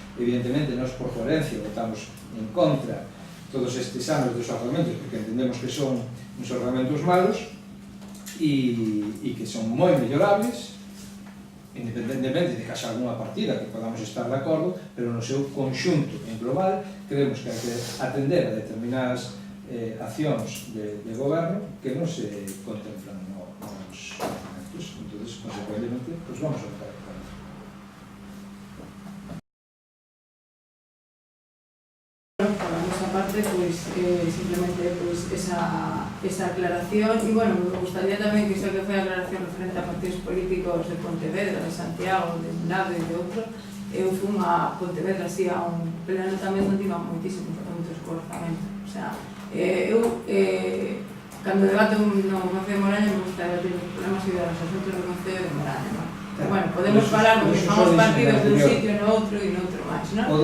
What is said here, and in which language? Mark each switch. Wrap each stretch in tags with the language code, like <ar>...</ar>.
<gl>Evidentemente, nós por coherencia votamos en contra todos estes anos dos orzamentos porque entendemos que son uns orzamentos malos e que son moi mellorables, independentemente de que haxa alguna partida que podamos estar de acordo, pero no seu conxunto en global creemos que hai que atender a determinadas accións de goberno que non se contemplan nos documentos.</gl> <es>Entonces, consecuentemente, pues vamos a votar por eso. Por la nuestra parte, pues simplemente pues, esa aclaración. Y bueno, me gustaría también que sea que fue aclaración referente a partidos políticos de Pontevedra, de Santiago, de un lado</es> <gl>e de outro. Eu fui a Pontevedra, así, a un pleno tamén onde iba moitísimo orzamento. O sea, cando debato no Concello de Moraña me gusta debatir os problemas e os asuntos do Concello de Moraña, non? Pero, bueno, podemos falar porque somos partidos dun sitio no outro e no outro máis, non?</gl>